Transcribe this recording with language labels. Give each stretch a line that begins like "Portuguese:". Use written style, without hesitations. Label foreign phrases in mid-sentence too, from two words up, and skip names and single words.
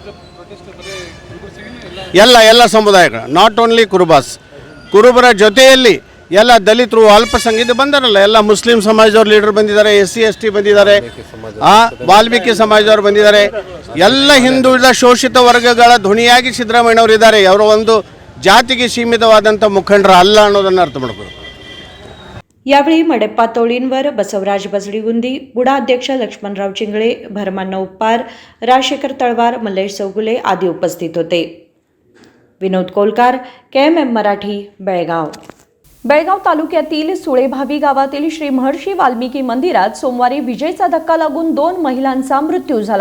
Kannada: ಎಲ್ಲ ಸಮುದಾಯಗಳು,
English: not only
Kannada: ಕುರುಬರ ಜೊತೆಯಲ್ಲಿ ಎಲ್ಲ ದಲಿತರು, ಅಲ್ಪಸಂಖ್ಯಾತರು ಬಂದಾರಲ್ಲ, ಎಲ್ಲ ಮುಸ್ಲಿಂ ಸಮಾಜದವ್ರ ಲೀಡರ್ ಬಂದಿದ್ದಾರೆ, SC ST ಬಂದಿದ್ದಾರೆ, ವಾಲ್ಮೀಕಿ ಸಮಾಜದವರು ಬಂದಿದ್ದಾರೆ. ಎಲ್ಲ ಹಿಂದುಳಿದ ಶೋಷಿತ ವರ್ಗಗಳ ಧ್ವನಿಯಾಗಿ ಸಿದ್ದರಾಮಯ್ಯನವರು ಇದ್ದಾರೆ. ಅವರ ಒಂದು ಜಾತಿಗೆ ಸೀಮಿತವಾದಂಥ ಮುಖಂಡರ ಅಲ್ಲ ಅನ್ನೋದನ್ನು ಅರ್ಥ ಮಾಡ್ಕೋಬೇಕು.
Marathi: यावेळी मडेप्पा तोळींवर बसवराज बजडीगुंदी, बुडाध्यक्ष लक्ष्मणराव चिंगळे, भरमण्ण उप्पार, राजशेखर तळवार, मल्लेश चौगुले आदी उपस्थित होते. विनोद कोलकार, KMM मराठी, बेळगाव. बेळगाव तालुक्यातील सुळेभावी गावातील श्री महर्षी वाल्मिकी मंदिरात सोमवारी विजेचा धक्का लागून 2 महिलांचा मृत्यू झाला.